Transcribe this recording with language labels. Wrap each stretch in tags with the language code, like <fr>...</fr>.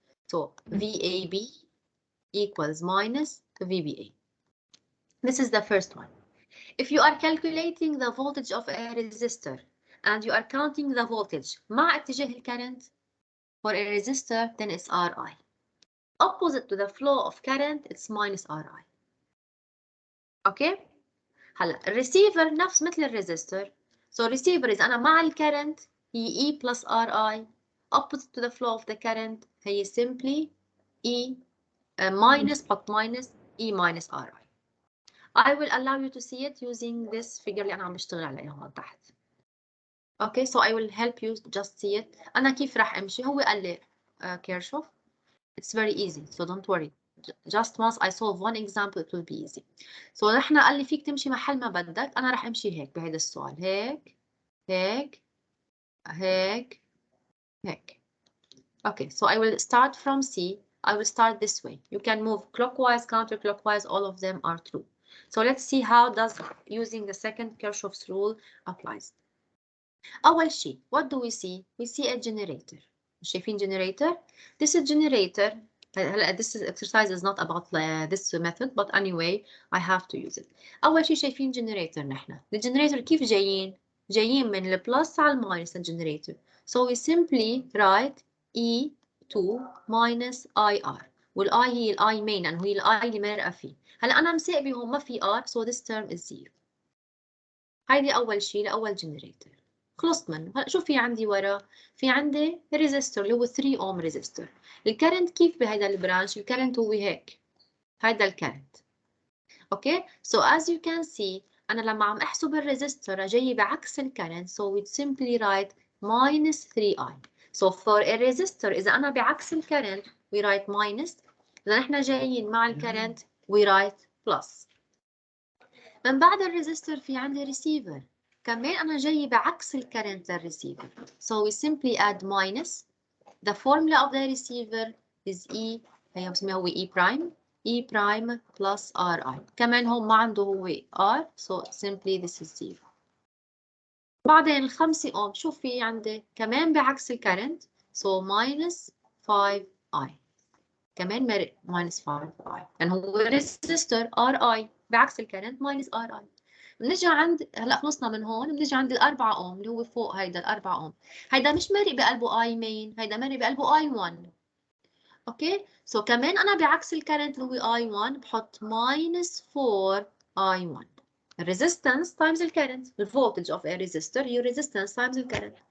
<en>So VAB equals minus VBA. This is the first one. If you are calculating the voltage of a resistor and you are counting the voltage</en> <ar>مع اتجاه الكرنت</ar> <en>for a resistor, then it's RI. Opposite to the flow of current, it's minus RI. Okay?</en> <ar>هلا الريسيفر نفس مثل الريزستور.</ar> <en>So receiver is</en> <ar>أنا مع الكرنت هي</ar> <en>E plus RI. Opposite to the flow of the current هي simply E minus but minus E minus RI. I will allow you to see it using this figure</en> <ar>اللي أنا عم بشتغل عليها هون تحت.</ar> <en>Okay, so I will help you just see it.</en> <ar>أنا كيف راح أمشي؟ هو قال لي Kereswarf.</ar> <en>It's very easy, so don't worry. Just once I solve one example, it will be easy.</en> <ar>So نحن قال لي فيك تمشي محل ما بدك. أنا راح أمشي هيك بهذا السؤال. هيك هيك هيك هيك.</ar> <en>Okay, so I will start from C. I will start this way. You can move clockwise, counterclockwise. All of them are true. So let's see how does using the second Kereswarf's rule applies.</en> <ar>أول شيء,</ar> <en>what do we see? We see a generator.</en> <ar>شايفين generator?</ar> <en>This is generator. This exercise is not about this method, but anyway, I have to use it.</en> <ar>أول شيء شايفين generator نحن.</ar> <en>The generator</en> <ar>كيف جايين؟ جايين من البلس على الماينس generator.</ar> <en>So we simply write E2 minus IR.</en> <ar>والI هي الI main لأنه هي الI اللي مرقة فيه. هلا أنا مساقبي هون ما في R,</ar> <en>so this term is 0.</en> <ar>هيدي أول شيء لأول generator. خلصت منه. هلا شو في عندي ورا؟ في عندي ريزستور اللي هو 3 اوم ريزستور. الكرنت كيف بهذا البرانش؟ الكرنت هو هيك. هيدا الكرنت.</ar> <en>Okay? So as you can see</en> <ar>أنا لما عم أحسب الريزستور جاي بعكس الكرنت,</ar> <en>so we simply write minus 3i. So for a resistor</en> <ar>إذا أنا بعكس الكرنت</ar> <en>we write minus.</en> <ar>إذا نحن جايين مع الكرنت</ar> <en>we write plus.</en> <ar>من بعد الريزستور في عندي ريسيفر. كمان أنا جاي بعكس الكرنت للريسيفر.</ar> <en>So we simply add minus. The formula of the receiver is E.</en> <ar>هي بسميها هو E prime. E prime plus RI. كمان هون ما عنده هو R.</ar> <en>So simply this is 0.</en> <ar>بعدين ال5 أوم شو في عندي؟ كمان بعكس الكرنت.</ar> <en>So minus 5I. كمان minus 5I. لأن هو resistor RI بعكس الكرنت minus RI.</en> <ar>بنجي عند هلا خلصنا من هون بنجي عند ال4 اوم اللي هو فوق هيدا ال4 اوم. هيدا مش مرق بقلبه اي مين، هيدا مرق بقلبه اي 1. اوكي؟ سو كمان انا بعكس الكرنت اللي هو اي 1 بحط ماينس 4 اي 1. الريزيستنس تايمز الكرنت.</ar> <en>الفولتج of a resistor</en> <ar>هي ريزيستنس تايمز الكرنت.</ar>